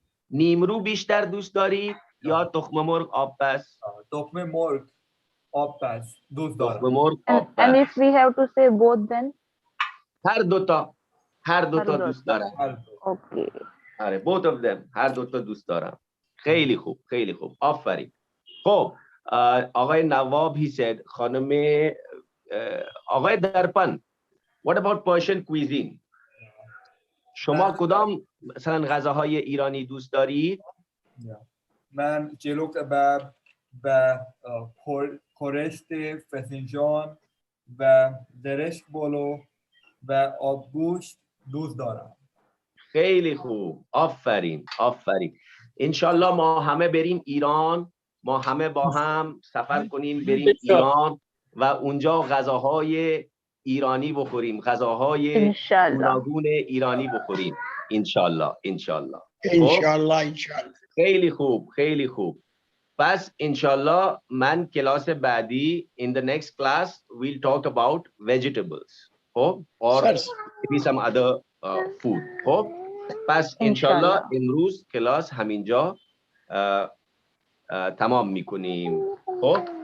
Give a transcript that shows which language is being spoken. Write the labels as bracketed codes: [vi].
[fa] نیمرو بیشتر دوست دارید یا تخم مرغ آبپز؟ تخم مرغ آبپز دوست دارم. مرغ [en] and [fa] آبپز. [en] if we have to say both then [fa] هر دوتا دوست دارم. [en] okay [fa] آره [en] both of them. [fa] هر دوتا دوست دارم. خیلی خوب، خیلی خوب. آفرین. خب آقای نواب [en] he said [fa] خانم آقای درپن [en] what about Persian cuisine [fa] شما کدام مثلا غذاهای ایرانی دوست دارید؟ من جلو کباب و خورشت فسنجان و درشک بلو و آبگوشت دوست دارم. خیلی خوب، آفرین آفرین. انشالله ما همه بریم ایران، ما همه با هم سفر کنیم بریم ایران و اونجا غذاهای ایرانی بخوریم، غذاهای گوناگون ایرانی بخوریم انشالله انشالله. انشالله انشالله. خیلی خوب خیلی خوب. پس انشالله من کلاس بعدی [en] in the next class we'll talk about vegetables خب or maybe some other food خب. [fa] پس انشالله امروز کلاس همینجا تمام میکنیم خب.